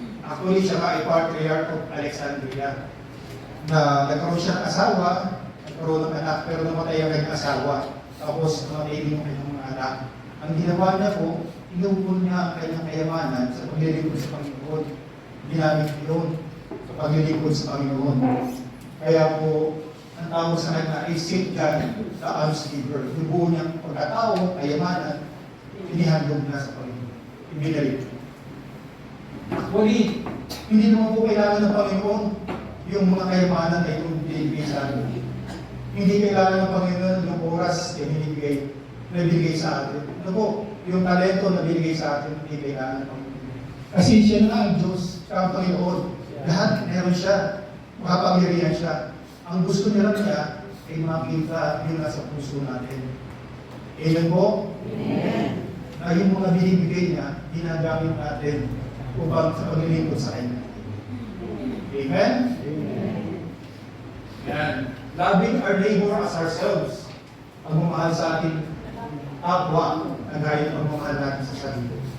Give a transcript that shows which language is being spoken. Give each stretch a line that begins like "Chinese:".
Filipino: Actually, siya ay
English: patriarch of Alexandria.
Filipino: Na nagkaroon siya ng asawa, nagkaroon ng anak, pero namatay ang kanyang asawa. Tapos, namatay din yung kanyang mga anak. Ang ginawa niya po, inubon niya ang kanyang kayamanan sa paglilingkod sa Panginoon. Ginamit yun sa paglilingkod sa Panginoon. Kaya po, ang tawag sa kanya ay St. John, the alms giver. Inubuo niyang pagkatao, kayamanan, inihandog na sa Panginoon. Ibinalik. Actually, hindi naman po kailangan ng Panginoon yung mga kayamanan na itong binibigay sa atin. Hindi kailangan ng Panginoon yung oras na binigay sa atin. Ano po, yung talento na binigay sa atin, hindi kailangan ng Panginoon. Kasi siya na ang Diyos, siya ang Panginoon. Lahat meron siya, makapangyarihan siya. Ang gusto niya lang niya ay makita yung nasa puso natin. Amen po? Amen. Na yung mga binibigay niya, ginagamit natin upang sa paglilingkod sa Kanya. Amen? Amen. Yan.
English: Loving our neighbor as ourselves.
Filipino: Pagmamahal sa ating kapwa na gaya ng pagmamahal natin sa sarili.